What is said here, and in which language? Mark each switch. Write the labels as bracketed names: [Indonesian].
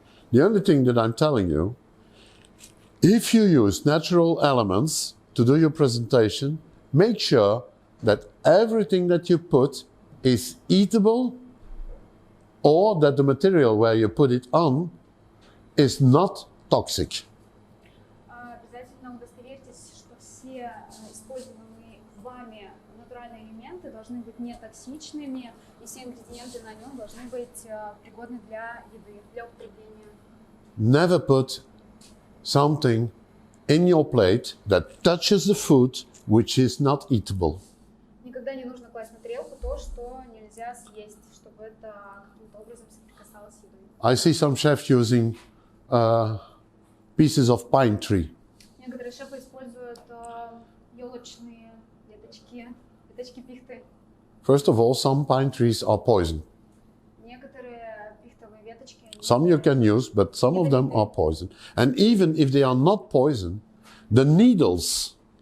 [English] The only thing that I'm telling you, if you use natural elements to do your presentation, make sure that everything that you put is eatable, or that the material where you put it on is not toxic. [Russian] Обязательно удостоверьтесь, что все используемые вами натуральные элементы должны быть не токсичными, и все ингредиенты на нем должны быть пригодны для еды, для употребления. [English] Never put something in your plate that touches the food which is not eatable. [Russian] Никогда не нужно класть на тарелку то, что нельзя съесть, чтобы это каким-то образом соприкасалось с едой. [English] I see some chefs using pieces of pine tree. [Russian] Некоторые шефы используют елочные веточки пихты. [English] First of all, some pine trees are poison. [Russian] Некоторые пихтовые веточки. [English] Some you can use, but some of them are poison. And even if they are not poison, the needles,